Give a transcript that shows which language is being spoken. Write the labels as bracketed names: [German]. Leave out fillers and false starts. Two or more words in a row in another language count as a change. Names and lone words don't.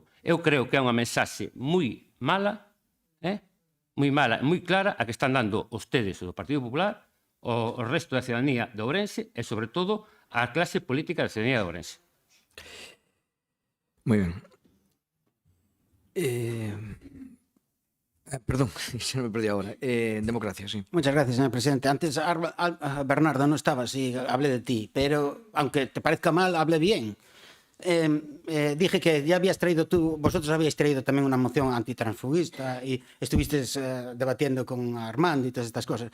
[Galician] Eu creo que é unha mensaxe moi mala, moi clara, a que están dando ustedes, o Partido Popular, o resto da ciudadanía de Ourense e, sobre todo, a clase política da ciudadanía de Ourense. Moi ben. Perdón, se me perdí ahora. [Spanish] Democracia, sí. Muchas gracias, señor presidente. Antes, Bernardo, no estaba, sí, hablé de ti, pero aunque te parezca mal, hablé bien. dije que ya habías traído vosotros habíais traído también una moción antitransfuguista y estuvisteis debatiendo con Armando y todas estas cosas.